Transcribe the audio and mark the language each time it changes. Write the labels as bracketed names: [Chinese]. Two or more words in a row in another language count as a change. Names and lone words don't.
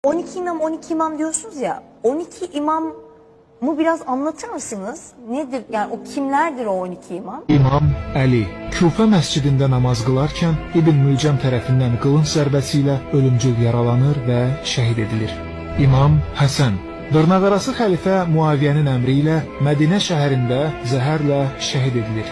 [Turkish] 12 imam 12 imam diyorsunuz ya, 12 imamı biraz anlatır mısınız? Nedir yani, o kimlerdir o 12 imam? [Azerbaijani] İmam Əli Küfə məscidində namaz qılarkən İbn Mülcəm tərəfindən qılınc zərbəsi ilə ölümcül yaralanır və şəhid edilir. İmam Həsən dırnaqarası xəlifə Muaviyyənin əmri ilə Mədinə şəhərində zəhərlə şəhid edilir.